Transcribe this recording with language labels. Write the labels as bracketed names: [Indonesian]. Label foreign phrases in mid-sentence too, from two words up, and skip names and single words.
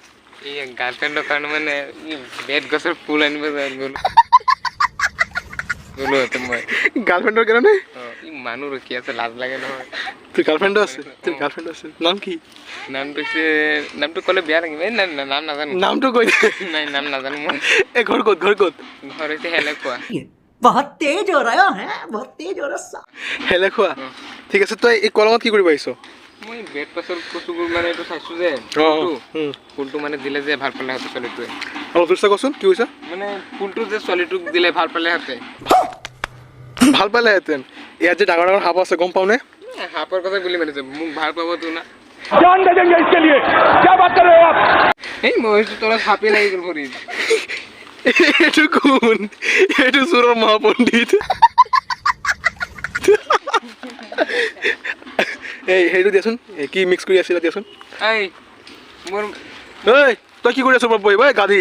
[Assamese] এই গাৰ্লফ্ৰেণ্ডৰ কাৰণে মানে বেড গছৰ ফুল আনিব যায় গলো মই গাৰ্লফ্ৰেণ্ডৰ কাৰণে ই মানুহ ৰখি আছে লাজ লাগে নহয় তোৰ গাৰ্লফ্ৰেণ্ড আছে নাম কি নামটো ক'লে বেয়া লাগিব এই নাম নাজানো নামটো কৈ দে নাই নাম নাজানো মই এই ঘৰ ক'ত ঘৰ হৈছে হেলেখোৱা [Hindi] बहुत तेज हो रहा है बहुत तेज हो रहा [Assamese] হেলেখোৱা ঠিক আছে তই এই কলঙত কি কৰি পাইছ মই বেড পাছৰ কচুবোৰ মানে এইটো চাইছো যে ফুলটো মানে দিলে যে ভাল পালে হতে ছোৱালীটোৱে অলপ জোৰছে কচোন কি হৈছে মানে ফুলটো যে ছোৱালীটোক দিলে ভাল পালে হতে ভাল পালেহেঁতেন ইয়াত যে ডাঙৰ ডাঙৰ সাপ আছে গম পাও নে সাপৰ কথা বুলি মানিছে মোক ভাল পাব তো না [Hindi] जान दे देंगे इसके लिए क्या बात कर रहे हो आप [Assamese] এই মই তোৰ সাপে লাগি গ'ল ভৰি এইটো কোন এইটো সুৰৰ মহাপণ্ডিত এই হেইটো দিয়াচোন কি মিক্স কৰি আছিল দিয়াচোন এই মোৰ এই তই কি কৰি আছ বই বই গাধি